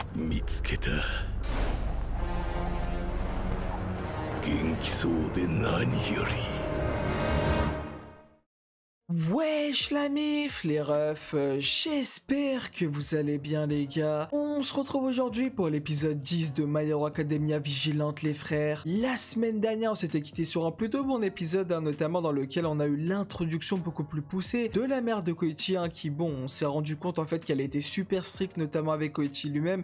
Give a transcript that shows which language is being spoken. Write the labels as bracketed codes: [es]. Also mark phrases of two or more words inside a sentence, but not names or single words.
[ja] 見つけた。元気そうで何より。 [fr] Wesh la mif, les refs, j'espère que vous allez bien les gars. On se retrouve aujourd'hui pour l'épisode 10 de My Hero Academia Vigilante les frères. La semaine dernière on s'était quitté sur un plutôt bon épisode, notamment dans lequel on a eu l'introduction beaucoup plus poussée de la mère de Koichi, qui bon, on s'est rendu compte en fait qu'elle était super stricte, notamment avec Koichi lui-même.